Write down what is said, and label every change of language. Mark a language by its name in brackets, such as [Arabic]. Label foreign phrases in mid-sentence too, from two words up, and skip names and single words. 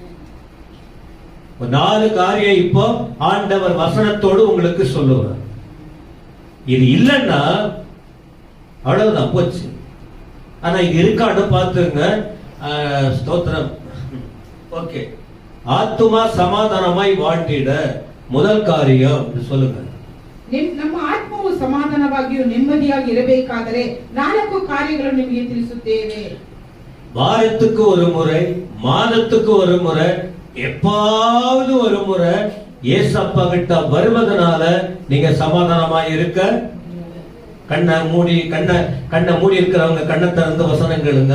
[Tamil] 4 காரியம் இப்போ ஆண்டவர் வசனத்தோடு உங்களுக்கு சொல்லுவேன். இது இல்லைன்னா அவ்வளவுதான், போச்சு. ஆனா இது இருக்கான்னு பார்த்துங்க. ஸ்தோத்திரம். ஓகே, ஆத்துமா சமாதானமாய் வாழ்ந்திட முதல் காரியம் சொல்லுங்க. [Kannada] ನಮ್ಮ ಆತ್ಮವು ಸಮಾಧಾನವಾಗಿಯೂ ನೆಮ್ಮದಿಯಾಗಿ ಇರಬೇಕಾದರೆ 4 ಕಾರ್ಯಗಳನ್ನು ನಿಮಗೆ ತಿಳಿಸುತ್ತೇವೆ. [Tamil] வாரத்துக்கு ஒரு முறை, மாதத்துக்கு ஒரு முறை, எப்பாவது ஒரு முறை ஏசப்பா கிட்ட வருவதனால நீங்க சமாதானமா இருக்க. கண்ணை மூடி இருக்கிறவங்க கண்ணை திறந்து வசனம் கேளுங்க.